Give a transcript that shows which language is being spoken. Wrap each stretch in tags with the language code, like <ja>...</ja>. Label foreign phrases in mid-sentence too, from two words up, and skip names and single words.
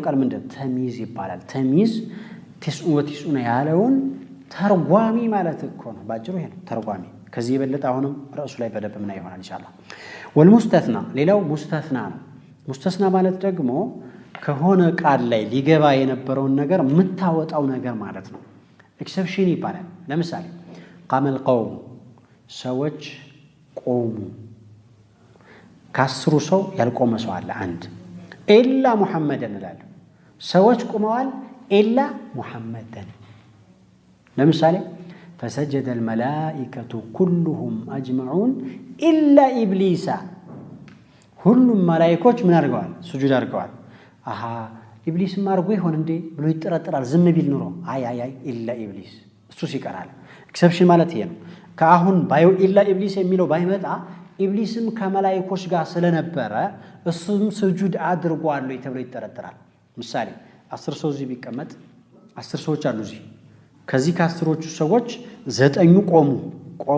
<am>ቃል ምንድነው ተሚዝ ይባላል ተሚዝ 99 ያለውን ተርጓሚ ማለት እኮ ነው ባጭሩ ይሄ ነው ተርጓሚ ከዚህ የበለጠ አሁንም ራሱ ላይ በደንብ ምን ይሆናል ኢንሻአላህ والمستثنى ሌላው ሙስተስና ነው ሙስተስና ማለት ደግሞ ከሆነ ቃል ላይ ሊገባ የነበረውን ነገር የምታወጣው ነገር ማለት ነው ኤክሰፕሽን ይባላል ለምሳሌ</am> <ar>قام القوم</ar> <am>ሰዎች ቆሙ ካስሩ ሰው ያልቆመ ሰው አለ አንድ</am> <ar>إلا محمدًا</ar> <am>ይላል ሰዎች ቆመዋል</am> <ar>إلا محمدًا</ar> <am>ለምሳሌ</am> <ar>فسجد الملائكة كلهم أجمعون إلا إبليس</ar> <am>ሁሉም መላእክቶች ምን አድርገዋል ስጁድ አድርገዋል አሃ ኢብሊስ ማርጎ ይሆን እንዴ ብሎ ይጠራጠራል ዝም ቢል ኑሮ አይ</am> <ar>إلا إبليس</ar> <am>እሱ ሲቀራል ኤክሰፕሽን ማለት ይሄ ነው ከአሁን ባዩ</am> <ar>إلا إبليس</ar> <am>የሚለው ባይመጣ ኢብሊስም ከመላእክቶች ጋር ስለነበረ እሱም ስጁድ አድርጓል ወይ ተብሎ ይጠራጠራል ምሳሌ 10 ሰው እዚህ ቢቀመጥ 10 ሰዎች አሉ እዚህ ከዚህ ከ10ዎቹ ሰዎች 9 ቆሙ</am>